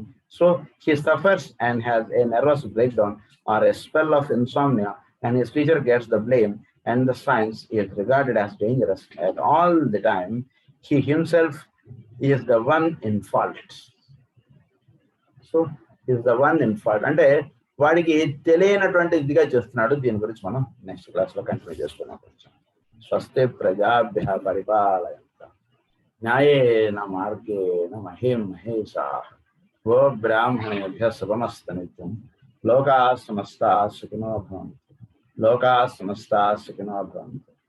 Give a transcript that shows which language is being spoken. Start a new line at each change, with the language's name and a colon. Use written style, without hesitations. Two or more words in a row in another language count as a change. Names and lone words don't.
English: So he suffers and has a nervous breakdown or a spell of insomnia, and his teacher gets the blame, and the science is regarded as dangerous. At all the time, he himself is the one in fault. So he is the one in fault.
Telugu: అంటే వాడికి తెలియనటువంటి ఇదిగా చేస్తున్నాడు. దీని గురించి మనం
English: next class
Telugu: లో కంటిన్యూ చేసుకున్నాం.
Sanskrit: స్వస్తి ప్రజాభ్యః పరిపాలయంతాం న్యాయేన మార్గేణ మహీం మహేషాః గో బ్రాహ్మణేభ్యః శుభమస్తు నిత్యం. లోకాః సమస్తాః సుఖినో భవంతు. లోకాః సమస్తాః సుఖినో భవంతు.